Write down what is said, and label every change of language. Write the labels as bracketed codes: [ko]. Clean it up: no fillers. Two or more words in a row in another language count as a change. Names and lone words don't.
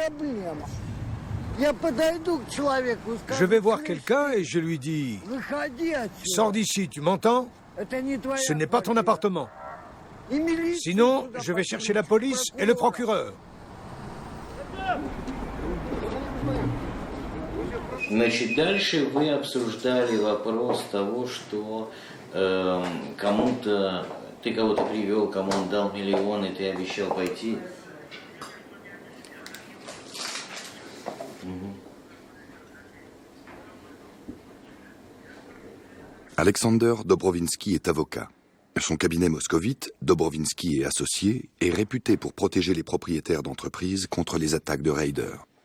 [fr] Je vais voir quelqu'un et je lui dis « Sors d'ici, tu m'entends? Ce n'est pas ton appartement. Sinon, je vais chercher la police et le procureur. » [ru] Значит, дальше вы обсуждали вопрос того, что кому-то, ты кого-то привел, кому он дал миллион, и ты обещал пойти. [fr] Alexander Dobrovinsky est avocat. Son cabinet moscovite, Dobrovinsky et Associés, est réputé pour protéger les propriétaires d'entreprises contre les attaques de raiders.